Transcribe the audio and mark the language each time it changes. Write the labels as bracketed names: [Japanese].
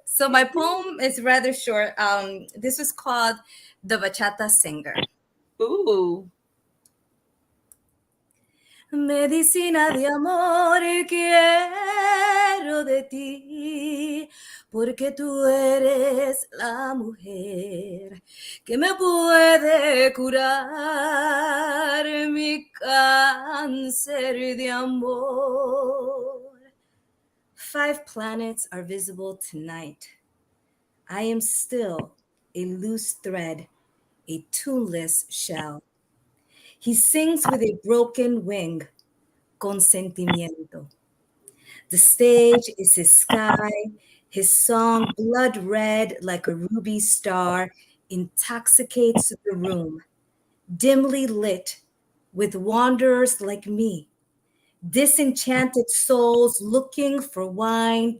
[English] So my poem is rather short. This was called The Bachata Singer. Ooh. [Spanish] Medicina de amor quiero de ti, porque tú eres la mujer que me puede curar mi cáncer de amor. [English] 5 planets are visible tonight. I am still a loose thread, a tuneless shell. He sings with a broken wing, consentimiento. The stage is his sky, his song, blood red like a ruby star, intoxicates the room, dimly lit with wanderers like me, disenchanted souls looking for wine.